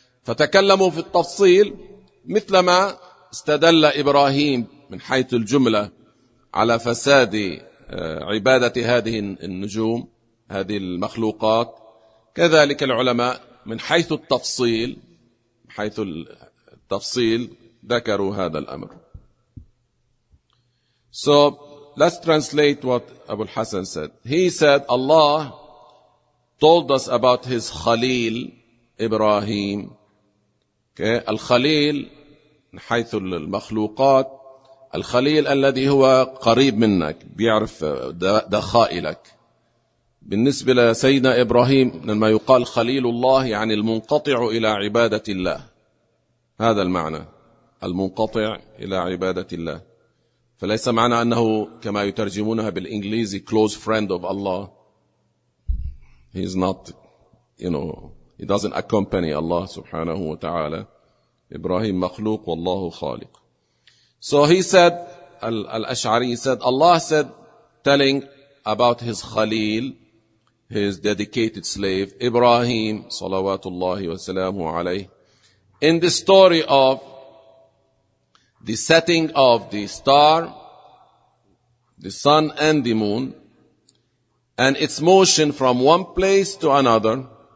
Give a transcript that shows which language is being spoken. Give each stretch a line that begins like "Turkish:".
Arabic: فتكلموا في التفصيل مثلما استدل إبراهيم من حيث الجملة على فساد عبادة هذه النجوم, هذه المخلوقات, كذلك العلماء من حيث التفصيل, حيث التفصيل ذكروا هذا الأمر.
English: So let's translate what Abu al-Hasan said. He said Allah told us about his Khalil Ibrahim. Okay.
Arabic: الخليل حيث المخلوقات الخليل الذي هو قريب منك بيعرف دخائلك. بالنسبة لسيدنا إبراهيم لما يقال خليل الله يعني المنقطع إلى عبادة الله، هذا المعنى المنقطع إلى عبادة الله، فليس معنى أنه كما يترجمونها بالإنجليزي
English: close friend of Allah. He's not, you know, he doesn't accompany Allah
Arabic: سبحانه وتعالى. إبراهيم مخلوق والله خالق.
English: So he said, Al-Ash'ari said, Allah said, telling about his Khalil, his dedicated slave, Ibrahim, salawatullahi wa salamu alayhi, in the story of the setting of the star, the sun and the moon, and its motion from one place to another.